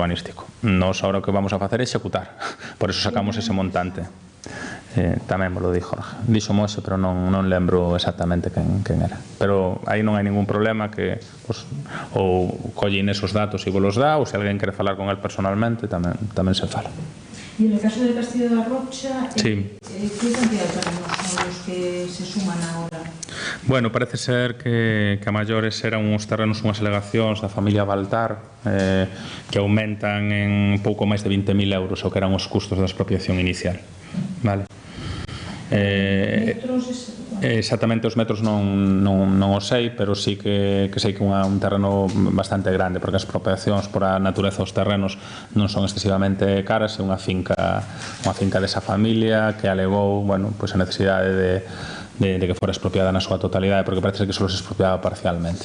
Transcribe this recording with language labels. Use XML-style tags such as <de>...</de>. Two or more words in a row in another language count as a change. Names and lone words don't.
<gl>Nos, agora o que vamos a facer é executar, por eso sacamos ese montante. tamén me lo di Jorge. Dixo Moxe, pero non lembro exactamente quen era. Pero aí non hai ningún problema que ou collín esos datos e vos los dá, ou se alguén quere falar con él personalmente tamén se fala.</gl> <es>Y en el caso del Castillo de la Rocha, sí. ¿qué cantidad de terrenos son los que se suman ahora?</es> <gl>Bueno, parece ser que a maiores eran uns terrenos, unhas alegacións da familia Baltar que aumentan en pouco máis de 20.000 euros o que eran os custos da expropiación inicial. Vale. Exactamente os metros non o sei, pero sí que sei que é un terreno bastante grande, porque as expropiacións por a natureza dos terrenos non son excesivamente caras, é unha finca desa familia que alegou, bueno, pois a necesidade de que fora expropiada na súa totalidade, porque parece que só se expropiaba parcialmente.</gl>